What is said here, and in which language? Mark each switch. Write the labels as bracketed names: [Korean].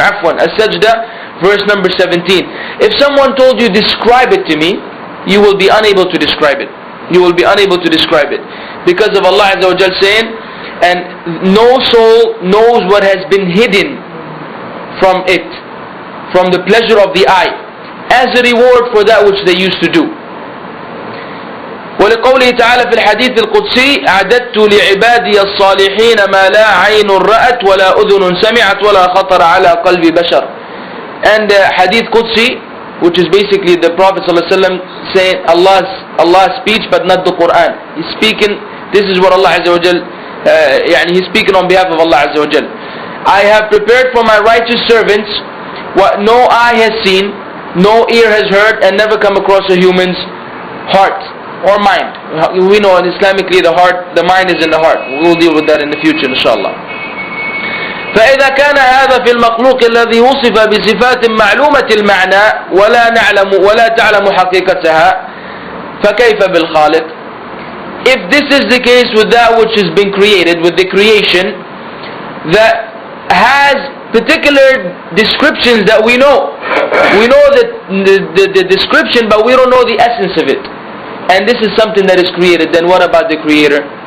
[Arabic] عفوا, [English] السجدة, verse number 17. If someone told you, describe it to me, you will be unable to describe it. You will be unable to describe it. Because of Allah Azza wa Jal saying, and no soul knows what has been hidden from it, from the pleasure of the eye, as a reward for that which they used to do. [Arabic] ولقوله تعالى في الحديث القدسي أعددت لعبادي الصالحين ما لا عين رأت ولا أذن سمعت ولا خطر على قلب بشر. [English] And hadith Qudsi, which is basically the Prophet ﷺ saying Allah's speech but not the Quran. He's speaking This is what Allah Azza wa Jal, he's speaking on behalf of Allah Azza wa Jal. I have prepared for my righteous servants what no eye has seen, no ear has heard, and never come across a human's heart or mind. We know Islamically the mind is in the heart. We'll deal with that in the future inshallah. [Arabic] فإذا كان هذا في المخلوق الذي وصف بصفات معلومة المعنى ولا تعلم حقيقتها فكيف بالخالق? [English] If this is the case with that which has been created, with the creation that has particular descriptions that we know that the description, but we don't know the essence of it, and this is something that is created, then what about the Creator?